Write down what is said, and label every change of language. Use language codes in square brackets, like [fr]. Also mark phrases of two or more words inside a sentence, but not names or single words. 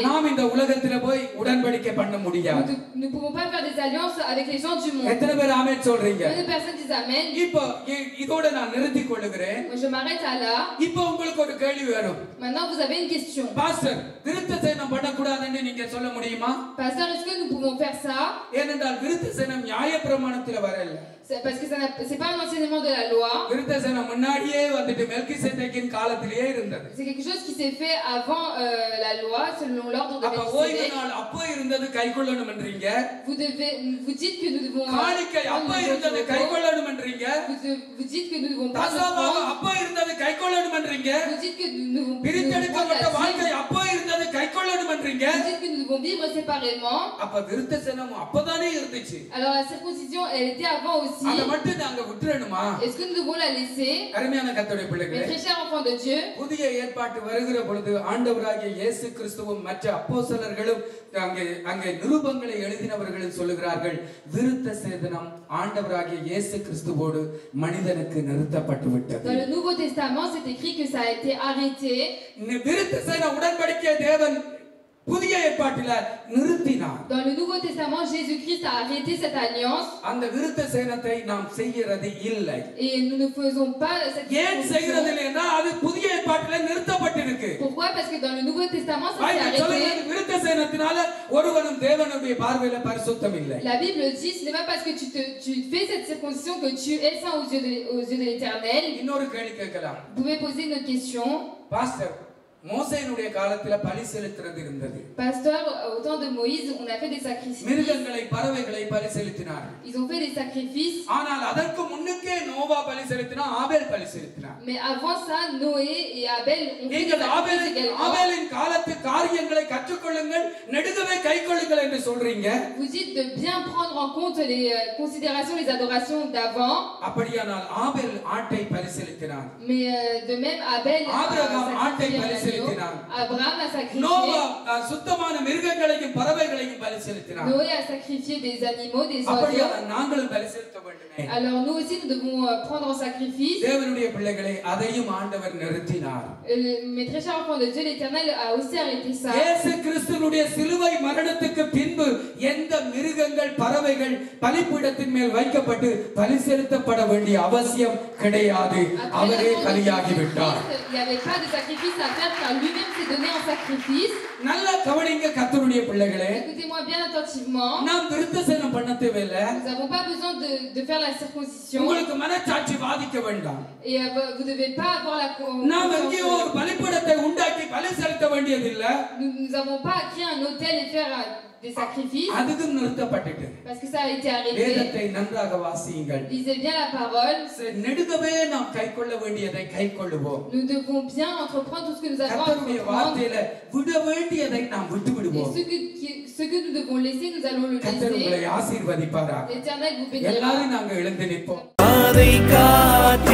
[ta] நாம் இந்த உலகத்திலே போய் உடன்படிக்கை பண்ண முடியாது. [fr] Nous ne pouvons pas faire des alliances avec les gens du monde. [ta] எத்தனை பேர் ஆமென் சொல்றீங்க? [fr] Combien de personnes disent amen? [ta] இப்போ இதோட நான் நிறுத்திக் கொள்ளுகிறேன். [fr] Moi je m'arrête à là. [ta] இப்போ உங்களுக்கு ஒரு கேள்வி வரும். [fr] Maintenant vous avez une question. [ta] பாஸ்டர், விருத்தசேதனம் பண்ணக்கூடாதுன்னு நீங்க சொல்ல முடியுமா? [fr] Pasteur, est-ce que nous pouvons faire ça? [ta] ஏனென்றால் விருத்தசேதனம் நியாயப்பிரமாணத்திலே வரல. [fr] Parce que c'est pas un enseignement de la loi. [ta] விருத்தசேதனம் முன்னாடியே வந்துட்டு மெல்கிசேதேக்கின் காலத்திலேயே இருந்தது. [fr] C'est quelque chose qui s'est fait avant la loi selon l'ordre de [ta] அப்ப ஓய்வு [fr] Melchisédek. [ta] நாள் அப்போ இருந்தது கைக்கொள்ளணும்ன்றீங்க. [fr] Vous dites que nous devons [ta] காணிக்கை அப்போ இருந்தது கைக்கொள்ளணும்ன்றீங்க. [fr] vous dites que nous devons pas [ta] தசமபாகம் அப்போ இருந்தது கைக்கொள்ளணும்ன்றீங்க. [fr] vous dites que nous devons [ta] பிரித்தெடுக்கப்பட்ட வாழ்க்கை அப்போ இருந்தது கைக்கொள்ளணும்ன்றீங்க. [fr] vous dites que nous devons vivre séparément. [ta] அப்ப விருத்தசேதனம் அப்பதானே இருந்துச்சு. [fr] Alors la circoncision elle était avant aussi. [ta] அத மட்டும் நாங்க விட்டுறணுமா? [fr] Est-ce que nous devons la laisser? [ta] அருமையான கர்த்தருடைய பிள்ளைகளே, [fr] Mes très chers enfants de Dieu, [ta] புதிய ஏற்பாட்டு வருகிற பொழுது ஆண்டவராகிய இயேசு கிறிஸ்துவும் மற்ற அப்போஸ்தலர்களும் அங்கே நிருபங்களை எழுதினவர்களும் சொல்லுகிறார்கள், விருத்தசேதனம் ஆண்டவராகிய இயேசு கிறிஸ்துவோடு மனிதனுக்கு நிறுத்தப்பட்டு விட்டது. [fr] dans le Nouveau Testament, c'est écrit que ça a été arrêté. [ta] விருத்தசேதன உடன்படிக்கை தேவன் புதிய ஏற்பாட்டில நிறுத்தினார். [fr] Dans le Nouveau Testament, Jésus-Christ a arrêté cette alliance. [ta] அந்த விருத்தசேதனத்தை நாம் செய்கிறது இல்லை. [fr] Et nous ne faisons pas cette [ta] ஏன் செய்கிறது இல்லைன்னா அது புதிய ஏற்பாட்டில நிறுத்தப்பட்டிருக்கு. [fr] Pourquoi? Parce que dans le Nouveau Testament, ça s'est [ta] பைபிள் சொல்லுது [fr] arrêté. [ta] விருத்தசேதனத்தினால ஒருவனும் தேவனுடைய பார்வையில பரிசுத்தம் இல்லை. [fr] La Bible dit, ce n'est pas parce que tu fais cette circoncision que tu es saint aux yeux de l'Éternel. [ta] இன்னொரு கேள்வி கேட்கலாம். [fr] Vous pouvez poser une autre question. [ta] பாஸ்டர், மோசேயினுடைய காலத்துல பலி செலுத்துறது இருந்தது. [fr] Pasteur, au temps de Moïse, on a fait des sacrifices. [ta] மிருகங்களை பறவைகளை பலி செலுத்தினார்கள். [fr] Ils ont fait des sacrifices. [ta] ஆனால் அதற்கு முன்னுக்கே நோவா பலி செலுத்தினா, ஆபேல் பலி செலுத்தினார். [fr] Mais avant ça, Noé et Abel ont fait des [ta] நீங்கள் [fr] sacrifices également. [ta] ஆபேலின் காலத்து காரியங்களை கற்றுக்கொள்ளுங்கள், நெடுகவே கைக்கொள்ளுங்கள் என்று சொல்றீங்க. [fr] Vous dites de bien prendre en compte les considérations, les adorations d'avant. [ta] அப்படியானால் ஆபேல் ஆட்டை பலி செலுத்தினார். [fr] Mais de même, Abel [ta] ஆபிரகாம் ஆட்டை [fr] a [ta] பலி [fr] sacrifié [ta] செலுத்தினார். [fr] Abraham a sacrifié. [ta] நோவா சுத்தமான மிருகங்களையும் பறவைகளையும் பலி செலுத்தினார். [fr] Noé a sacrifié des animaux, des oiseaux. [ta] அப்படியானால் நாங்களும் பலி செலுத்த வேண்டுமே. [fr] Alors nous aussi, nous devons prendre en sacrifice. [ta] தேவனுடைய பிள்ளைகளை அதையும் ஆண்டவர் நிறுத்தினார். [fr] Mes très chers enfants de Dieu, l'Éternel a aussi arrêté ça. [ta] இயேசு கிறிஸ்துவினுடைய சிலுவை மரணத்துக்கு பின்பு எந்த மிருகங்கள் பறவைகள் பலிபீடத்தின் மேல் வைக்கப்பட்டு பலி செலுத்தப்பட வேண்டிய அவசியம் கிடையாது. அவரே பலியாகி விட்டார். [fr] Il n'y avait pas de sacrifice à faire car lui-même s'est donné en sacrifice. [ta] நல்ல கவனிங்க கர்த்தருடைய பிள்ளைகளே. [fr] Écoutez-moi bien attentivement. [ta] நாம் விருத்தசேதனம் பண்ண தேவையில்லை. [fr] Nous n'avons pas besoin de faire la circoncision. [ta] உங்களுக்கு மனசாட்சி பாதிக்க வேண்டாம். [fr] Et vous ne devez pas avoir la [ta] நாம் எங்கே ஒரு பலிபீடத்தை உண்டாக்கி பலி செலுத்த வேண்டியதில்லை. [fr] Nous n'avons pas à créer un autel et faire des sacrifices. [ta] அதுக்கும் நிறுத்தப்பட்டுட்டு. [fr] Parce que ça a été arrêté. [ta] வேதத்தை நன்றாக வாசியுங்கள். [fr] Lisez bien la parole. [ta] நெடுகவே நாம் கைக்கொள்ள வேண்டியதை கைக்கொள்ளுவோம். [fr] Nous devons bien entreprendre tout ce que nous avons à [ta] கர்த்தருடைய [fr] entreprendre. [ta] வார்த்தையில விட வேண்டியதை நாம் விட்டு விடுவோம். [fr] Et ce que nous devons laisser, nous allons le [ta] கர்த்தர் உங்களை [fr] laisser. [ta] ஆசீர்வதிப்பாராக. [fr] L'Éternel vous bénira. [ta] எல்லாரும் நாங்க எழுந்து நிற்போம். பாதை